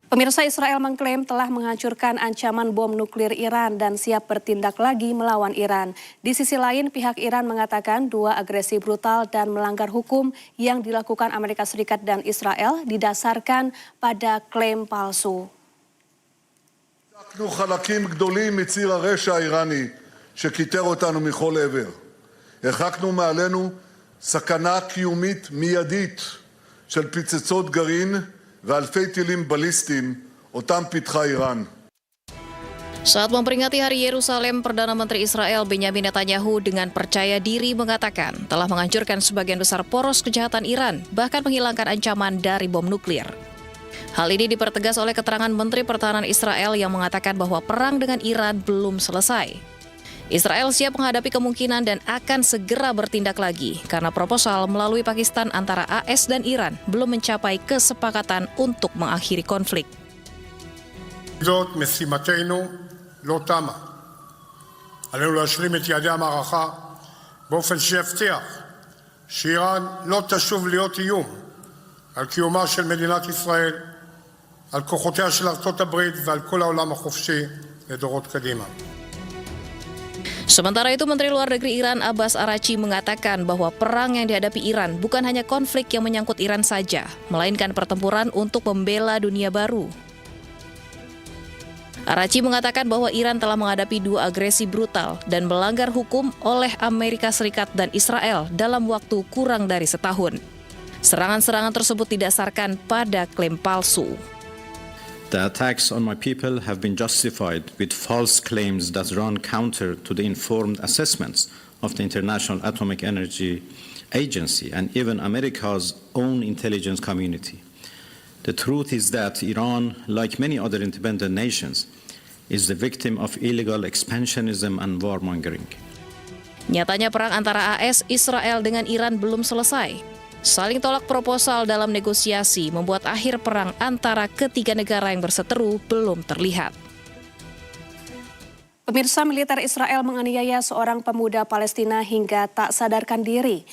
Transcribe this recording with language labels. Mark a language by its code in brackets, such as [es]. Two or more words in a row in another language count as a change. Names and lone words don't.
[id] Pemirsa, Israel mengklaim telah menghancurkan ancaman bom nuklir Iran dan siap bertindak lagi melawan Iran. Di sisi lain, pihak Iran mengatakan dua agresi brutal dan melanggar hukum yang dilakukan Amerika Serikat dan Israel didasarkan pada klaim palsu. [he] אנחנו חלקים גדולים מציר הרשע האיראני שכיתר אותנו מכל עבר. הרחקנו מעלינו סכנה קיומית מיידית של פצצות גרעין ואלפי טילים בליסטיים אותם פיתחה איראן. [id] Saat memperingati Hari Yerusalem, Perdana Menteri Israel Benyamin Netanyahu dengan percaya diri mengatakan telah menghancurkan sebagian besar poros kejahatan Iran, bahkan menghilangkan ancaman dari bom nuklir. Hal ini dipertegas oleh keterangan Menteri Pertahanan Israel yang mengatakan bahwa perang dengan Iran belum selesai. Israel siap menghadapi kemungkinan dan akan segera bertindak lagi karena proposal melalui Pakistan antara AS dan Iran belum mencapai kesepakatan untuk mengakhiri konflik. [he] זאת משימתנו לא תמה. עלינו להשלים את יעדי המערכה באופן שיבטיח שאיראן לא תשוב להיות איום על קיומה של מדינת ישראל, על כוחותיה של ארצות הברית ועל כל העולם החופשי לדורות קדימה. [id] Sementara itu, Menteri Luar Negeri Iran Abbas Araghchi mengatakan bahwa perang yang dihadapi Iran bukan hanya konflik yang menyangkut Iran saja, melainkan pertempuran untuk membela dunia baru. Araghchi mengatakan bahwa Iran telah menghadapi dua agresi brutal dan melanggar hukum oleh Amerika Serikat dan Israel dalam waktu kurang dari setahun. Serangan-serangan tersebut didasarkan pada klaim palsu. [en] The attacks on my people have been justified with false claims that run counter to the informed assessments of the International Atomic Energy Agency and even America's own intelligence community. The truth is that Iran, like many other independent nations, is the victim of illegal expansionism and warmongering. [id] Nyatanya perang antara AS, Israel dengan Iran belum selesai. Saling tolak proposal dalam negosiasi membuat akhir perang antara ketiga negara yang berseteru belum terlihat. Pemirsa, militer Israel menganiaya seorang pemuda Palestina hingga tak sadarkan diri.